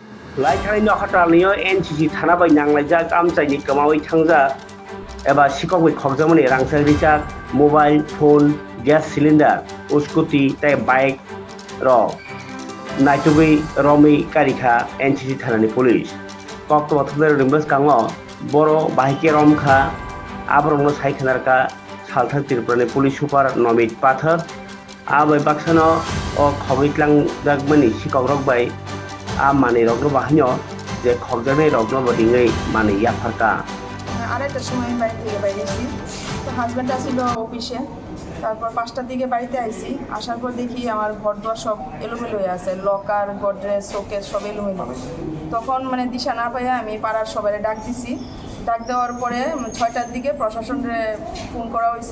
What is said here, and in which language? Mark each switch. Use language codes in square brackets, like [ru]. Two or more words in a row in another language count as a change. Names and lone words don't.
[trp] लाइथांनि नखटालनियो एनसिसि थानाबाय नांलायजाक आमचाइनि कमावै थांजा एबा सिकबै खबजामनि रांसारिजाक मोबाइल फोन गैस सिलिंडर स्कूटी तै बाइक र नाइटुगै रमै कारिखा एनसिसि थानानि पुलिस कक्टबा थुबेर रिम्बस कांगो बर' बाहिके रमखा आब्रमनो साइखनारका सालथार तिरपुरानि पुलिस सुपार नमित पाथर आबै बाक्सानो ओ खबैतलां दागमनि सिकक रकबाय आ माने रग्न बाहिनो जे खबजानाय रग्न बदिङै माने याफारका [bn] আড়াইটার সময় আমি বাড়ি থেকে বাইরেছি। তো হাজব্যান্ড আসছিল অফিসে, তারপর 5টার দিকে বাড়িতে আইছি। আসার পর দেখি আমার ঘরদোর সব এলোমেলো হয়ে আছে, লকার গডরেজ শোকেস সব এলোমেলো। তখন মানে দিশা না পাইয়া আমি পাড়ার সবাই ডাক দিছি। ডাক দেওয়ার পরে 6টার দিকে প্রশাসনে ফোন করা হয়েছে।